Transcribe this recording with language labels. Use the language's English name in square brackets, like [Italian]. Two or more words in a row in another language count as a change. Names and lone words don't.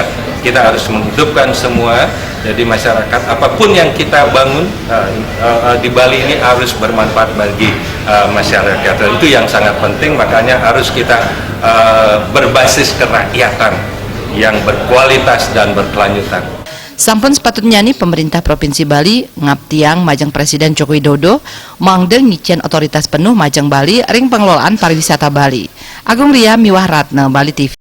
[Indonesian] Kita harus menghidupkan semua. Jadi masyarakat apapun yang kita bangun di Bali ini harus bermanfaat bagi masyarakat. Dan itu yang sangat penting. Makanya harus kita berbasis kerakyatan yang berkualitas dan berkelanjutan. [Balinese] Sampun sepatutnya nih [Indonesian] pemerintah Provinsi Bali [Balinese] ngaptiang Majang Presiden Joko Widodo mangde ngicen [Indonesian] otoritas penuh [Balinese] Majang Bali ring [Indonesian] pengelolaan pariwisata Bali. Agung Ria Miwah Ratna, Bali TV.